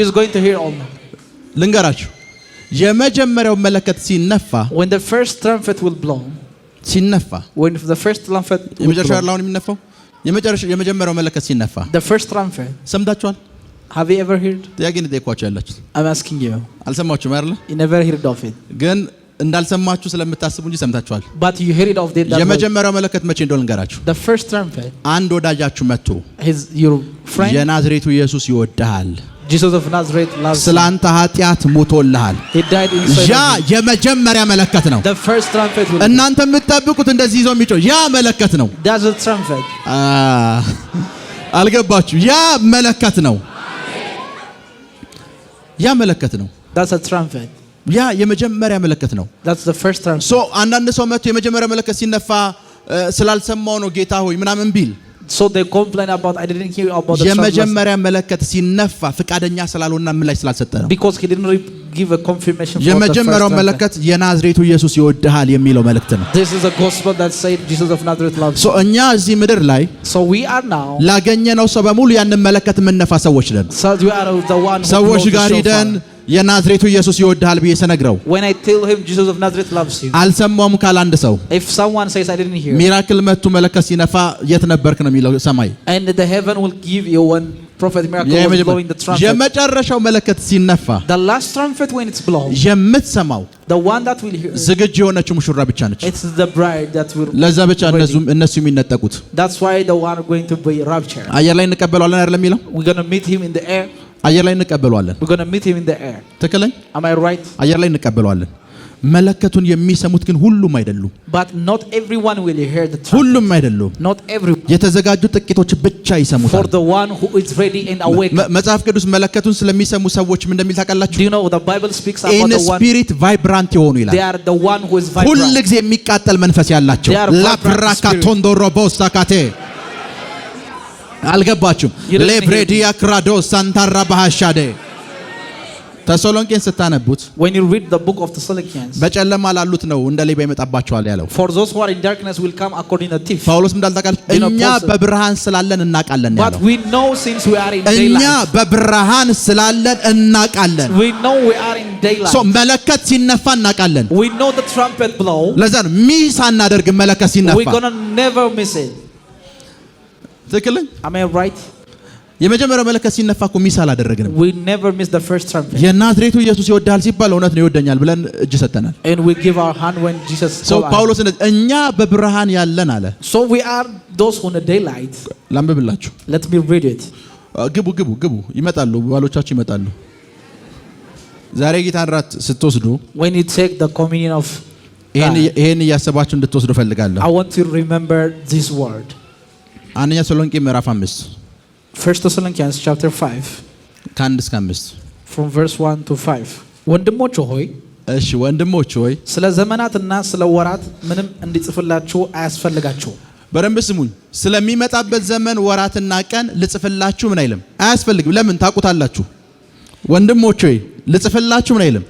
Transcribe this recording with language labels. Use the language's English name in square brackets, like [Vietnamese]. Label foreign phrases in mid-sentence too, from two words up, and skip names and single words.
[English] she is going to hear all. [Amharic] ልንገራችሁ የመጀመሪያው መለከት ሲነፋ [English] when the first trumpet will blow [Amharic] ሲነፋ [English] when the first trumpet [Amharic] የመጨረሻው ያለውን የሚነፋው የመጀመሪያው መለከት ሲነፋ [English] the first trumpet [Amharic] ሰምታችኋል? [English] have you ever heard? [Amharic] ጥያቄ ነው ጠይቋችሁ ያላችሁ። [English] I'm asking you. [Amharic] አልሰማችሁም አይደል? [English] you never heard of it [Amharic] ግን እንዳልሰማችሁ ስለምታስቡ እንጂ ሰምታችኋል። [English] but you heard of it. [Amharic] የመጀመሪያው መለከት መቼ እንደሆነ ልንገራችሁ። [English] the first trumpet [Amharic] አንድ ወዳጃችሁ መጥቶ [English] your friend [Amharic] የናዝሬቱ ኢየሱስ ይወድሃል [English] Jesus of Nazareth loves [Amharic] ስላንተ ኃጢአት ሞቶልሃል። [English] he died inside [Amharic] ያ የመጀመሪያ መለከት ነው። [English] the first trumpet will [Amharic] እናንተ የምትጠብቁት እንደዚህ ይዞ የሚጮህ ያ መለከት ነው። [English] that's the trumpet. [Amharic] አልገባችሁ? ያ መለከት ነው። ያ መለከት ነው። [English] that's a trumpet. [Amharic] ያ የመጀመሪያ መለከት ነው። [English] that's the first trumpet. [Amharic] so አንዳንድ ሰው መጥቶ የመጀመሪያ መለከት ሲነፋ ስላልሰማው ነው ጌታ ሆይ ምናምን ቢል [English] so they complain about I didn't hear about the trumpet. [Amharic] የመጀመሪያ መለከት ሲነፋ ፍቃደኛ ስላልሆነና ምን ላይ ስላልሰጠ ነው። [English] because he didn't give a confirmation for the first [Amharic] የመጀመሪያው መለከት የናዝሬቱ ኢየሱስ ይወድሃል የሚለው መልእክት ነው። [English] this is a gospel that said Jesus of Nazareth loves [Amharic] so እኛ እዚህ ምድር ላይ [English] so we are now [Amharic] ላገኘነው ሰው በሙሉ ያንን መለከት የምንነፋ ሰዎች ነን። [English] so we are the one who [Amharic] ሰዎች ጋር ሄደን የናዝሬቱ ኢየሱስ ይወድሃል ብዬ ሰነግረው [English] when I tell him Jesus of Nazareth loves you [Amharic] አልሰማውም ካለ አንድ ሰው [English] if someone says I didn't hear [Amharic] ሚራክል መጥቶ መለከት ሲነፋ የት ነበርክ ነው የሚለው ሰማይ [English] and the heaven will give you one Prophet Miracle was blowing the trumpet. [Amharic] የመጨረሻው መለከት ሲነፋ [English] The last trumpet when it's blown, [Amharic] የምትሰማው [English] the one that will hear, [Amharic] ዝግጁ የሆነችው ሙሽራ ብቻ ነች። [English] it's the bride that will. [Amharic] ለዛ ብቻ እነሱ የሚነጠቁት። [English] That's why the one going to be raptured. [Amharic] አየር ላይ እንቀበለዋለን አይደለም የሚለው? [English] We're going to meet him in the air. [Amharic] አየር ላይ እንቀበለዋለን። [English] We're going to meet him in the air. [Amharic] ትክክለኛ? [English] Am I right? [Amharic] አየር ላይ እንቀበለዋለን። መለከቱን የሚሰሙት ግን ሁሉም አይደሉም። [English] But not everyone will hear the trumpet. [Amharic] ሁሉም አይደሉም። [English] Not everyone. [Amharic] የተዘጋጁ ጥቂቶች ብቻ ይሰሙታል። [English] For the one who is ready and awake. [Amharic] መጽሐፍ ቅዱስ መለከቱን ስለሚሰሙ ሰዎች ምን እንደሚል ታውቃላችሁ? [English] Do you know the Bible speaks about in the one? spirit vibrant [Amharic] የሆኑ ይላል። [English] They are the one who is vibrant. [Amharic] ሁሉ ጊዜ የሚቃጠል መንፈስ ያላቸው ላፕራካቶንዶሮቦስታካቴ አልገባችሁም? ለብሬዲያ ክራዶ ሳንታራ ባሃሻዴ ተሰሎንቄን ስታነቡት [English] when you read the book of Thessalonians, [Amharic] በጨለማ ላሉት ነው እንደ ሌባ ይመጣባቸዋል ያለው። [English] for those who are in darkness will come according to thief. [Amharic] ጳውሎስ እንዳልታውቃል እኛ በብርሃን ስላለን እናውቃለን ያለው። [English] But we know since we are in [Amharic] እኛ [English] daylight. [Amharic] በብርሃን ስላለን እናውቃለን። [English] We know we are in daylight. [Amharic] ሶ መለከት ሲነፋ እናውቃለን። [English] We know the trumpet blow. [Amharic] ለዛ ነው ሚስ አናደርግ መለከት ሲነፋ። [English] We're going to never miss it. [Amharic] ትክክል? [English] Am I right? [Amharic] የመጀመሪያው መለከት ሲነፋ እኮ ሚስ አላደረግንም። [English] We never miss the first trumpet. [Amharic] የናዝሬቱ ኢየሱስ ይወዳል ሲባል እውነት ነው ይወደኛል ብለን እጅ ሰጠናል። [English] And we give our hand when Jesus [Amharic] ሰው [English] called us. [Amharic] ጳውሎስ እኛ በብርሃን ያለን አለ። [English] So we are those who in the daylight. [Amharic] ላንብብላችሁ። [English] Let me read it. [Amharic] ግቡ ይመጣሉ፣ ባሎቻችሁ ይመጣሉ። ዛሬ ጌታን ራት ስትወስዱ [English] When you take the communion of [Amharic] ይሄን እያሰባችሁ እንድትወስዱ ፈልጋለሁ። [English] I want you to remember this word. [Amharic] አንደኛ ተሰሎንቄ ምዕራፍ 5 [English] 1 Thessalonians chapter 5 [Amharic] ከ1 እስከ 5 [English] from verse 1 to 5. [Amharic] ወንድሞች ሆይ እሺ ወንድሞች ሆይ ስለ ዘመናትና ስለ ወራት ምንም እንዲጽፍላችሁ አያስፈልጋችሁ። በደንብ ስሙኝ። ስለሚመጣበት ዘመን ወራትና ቀን ልጽፍላችሁ ምን አይልም አያስፈልግም። ለምን ታውቁታላችሁ? ወንድሞች ሆይ ልጽፍላችሁ ምን አይልም